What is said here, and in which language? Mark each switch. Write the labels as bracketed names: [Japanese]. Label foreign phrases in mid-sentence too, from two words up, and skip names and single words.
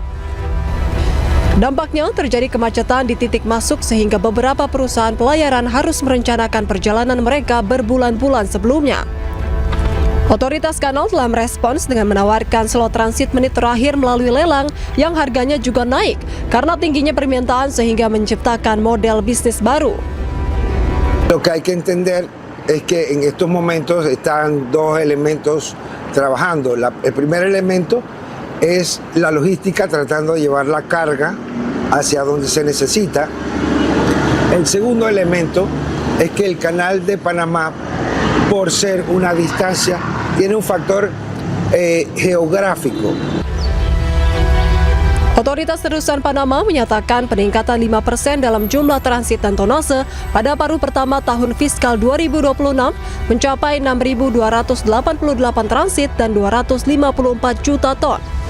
[Indonesian] Dampaknya terjadi kemacetan di titik masuk sehingga beberapa perusahaan pelayaran harus merencanakan perjalanan mereka berbulan-bulan sebelumnya. Otoritas kanal telah merespons dengan menawarkan slot transit menit terakhir melalui lelang yang harganya juga naik karena tingginya permintaan sehingga menciptakan model bisnis baru. [Spanish] Lo que hay que entender es que en estos momentos están dos elementos trabajando. El primer elemento es la logística, tratando de llevar la carga hacia donde se necesita. El segundo elemento es que el canal de Panamá, por ser una distancia, tiene un factor geográfico. [Indonesian] Otoritas Terusan Panama menyatakan peningkatan 5% dalam jumlah transit dan tonnase pada paruh pertama tahun fiskal 2026 mencapai 6.288 transit dan 254 juta ton.